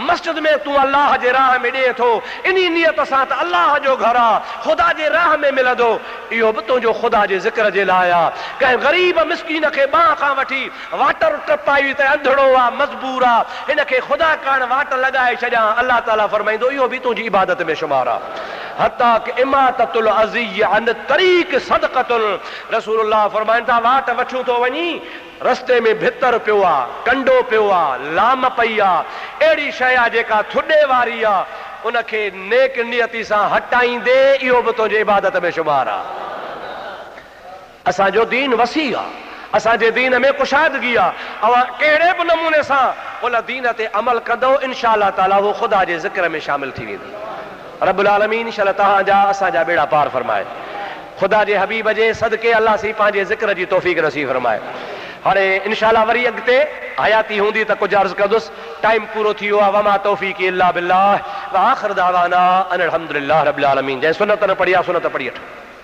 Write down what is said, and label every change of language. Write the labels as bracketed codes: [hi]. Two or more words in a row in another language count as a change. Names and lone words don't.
[sd] मस्जिद में तूं अल्लाह जे राह में ॾिए थो, इन्ही नियत सां त अल्लाह जो घर आहे, ख़ुदा जे राह में मिलंदो, इहो बि तुंहिंजो ख़ुदा जे ज़िक्र जे लाइ आहे। कंहिं ग़रीब मिस्कीन खे बांह खां वठी वाटर टपाई त अंधड़ो आहे, मजबूर आहे, हिन खे ख़ुदा कान वाट लॻाए छॾियां, [ar] الله تعالى [sd] फरमाईंदो इहो बि तुंहिंजी इबादत में शुमार आहे। [ar] حتى إماطة الأذى عن الطريق صدقة, [sd] रसूलुल्लाह फरमाइनि था वाट वठूं थो वञी, रस्ते में भितर पियो आहे, कंडो पियो आहे, लाम पई आहे, अहिड़ी शइ आहे जेका थुॾे वारी आहे, उनखे नेक नियती सां हटाईंदे इहो बि तुंहिंजे इबादत में शुमार आहे। असांजो दीन वसी आहे, असांजे दीन में कुशादगी आहे। अवां कहिड़े बि नमूने सां उन दीन ते अमल कंदो, [ar] إن شاء الله تعالى [sd] उहो ख़ुदा जे ज़िक्र में शामिल थी वेंदी। [ar] ربّ العالمين [sd] इंशाअल्लाह तव्हांजा असांजा बेड़ा पार फरमाए। ख़ुदा जे हबीब जे सदके अल्लाह सी पंहिंजे ज़िक्र जी तौफ़ीक़ नसीब फरमाए। हाणे इंशाअल्लाह वरी अॻिते हयाती हूंदी त कुझु अर्ज़ कंदुसि। टाइम पूरो थी वियो आहे। [ar] وما توفيقي إلا بالله وآخر دعوانا أن الحمد لله رب العالمين. [sd] जंहिं सुनत न पढ़ी आहे सुनत पढ़ी वठो।